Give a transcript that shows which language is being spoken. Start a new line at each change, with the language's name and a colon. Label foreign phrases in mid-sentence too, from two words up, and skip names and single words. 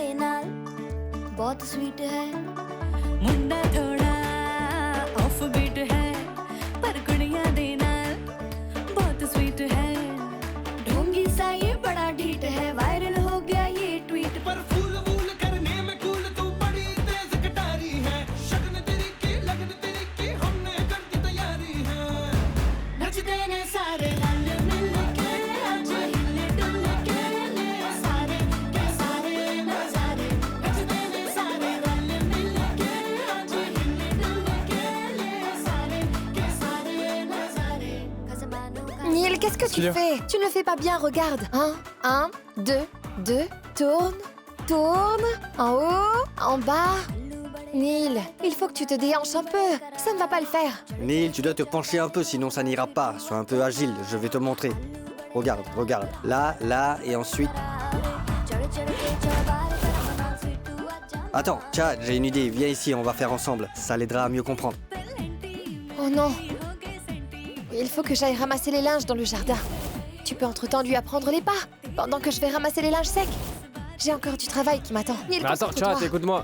Hindi: नाल बहुत स्वीट है मुंडा थोड़ा
English: off beat
Hindi: है पर
Punjabi: ਕੁੜੀਆਂ ਦੇ ਨਾਲ
Hindi: बहुत स्वीट है ढोंगी सा ये बड़ा ढीठ है वायरल हो गया ये ट्वीट पर फूल वूल करने में कूल तू बड़ी तेज कटारी है शगन तेरी की लगन तेरी की हमने कर दी तैयारी है
Punjabi: ਨੱਚਦੇ ਨੇ ਸਾਰੇ ਰਲ ਮਿਲ ਕੇ
Hindi: आज हिले डुल के ले सारे के सारे नजारे
Punjabi: ਨੱਚਦੇ ਨੇ ਸਾਰੇ ਰਲ ਮਿਲ ਕੇ
Hindi: आज हिले डुल के ले सारे के सारे नजारे खजमानों का
French: Neil, qu'est-ce que tu Cléo. fais? Tu ne le fais pas bien, regarde. 1, 2, 2, tourne, tourne, en haut, en bas. Neil, il faut que tu te déhanches un peu. Ça ne va pas le faire. Neil, tu dois te pencher un peu, sinon ça n'ira pas. Sois un peu agile, je vais te montrer. Regarde, regarde. Là, là, et ensuite...
Hindi: चढ़ चढ़ के चौबार कर मना स्वीटू आजा
French: Attends, Chad, j'ai une idée. Viens ici, on va faire ensemble. Ça l'aidera à mieux comprendre. Oh non. Il faut que j'aille ramasser les linges dans le jardin. Tu peux entre-temps lui apprendre les pas, pendant que je vais ramasser les linges secs. J'ai encore du travail qui m'attend. Neil, Mais attends, concentre-toi. Chahat, écoute-moi.